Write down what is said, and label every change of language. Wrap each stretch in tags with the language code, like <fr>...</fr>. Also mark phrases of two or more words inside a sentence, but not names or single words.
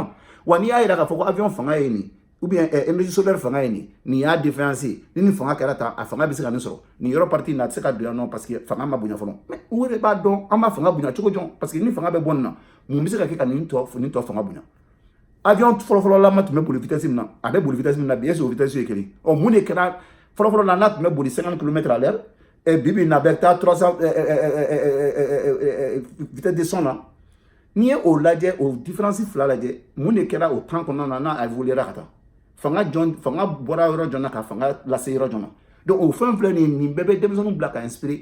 <bm>wa n'i y'a yira k'a fɔ ko avion fanga ye nin</bm> <fr>ou bien énergie solaire</fr> <bm>fanga ye nin y'a différence ye ni nin fanga kɛra tan a fanga bɛ se ka nin sɔrɔ nin yɔrɔ partie na a tɛ se ka don yan nɔ</bm> <fr>parce que</fr> <bm>fanga ma bonya fɔlɔ mais u yɛrɛ b'a dɔn an b'a fanga bonya cogo jɔn</bm> <fr>parce que</fr> <bm>ni fanga bɛ bɔ nin na mun bɛ se ka kɛ ka nin tɔ fanga bonya avion fɔlɔfɔlɔ la ma tun bɛ boli vitesse min na a bɛ boli vitesse min na bi</bm> <fr>est-ce que</fr> <bm>o vitesse ye kelen mun de kɛra fɔlɔfɔlɔ la n'a tun bɛ boli 50</bm> <fr>km à l'heure</fr> <bm>bibi na bɛ taa 300</bm> <fr>vitesse de son</fr> <bm>na n'i ye o lajɛ o différence fila lajɛ mun de kɛra o temps kɔnɔna na n'a évoluera ka taa fanga bɔra yɔrɔ jɔn na ka fanga lase yɔrɔ jɔn na donc o fɛn filɛ nin bɛɛ bɛ denmisɛnninw bila ka inspirer</bm>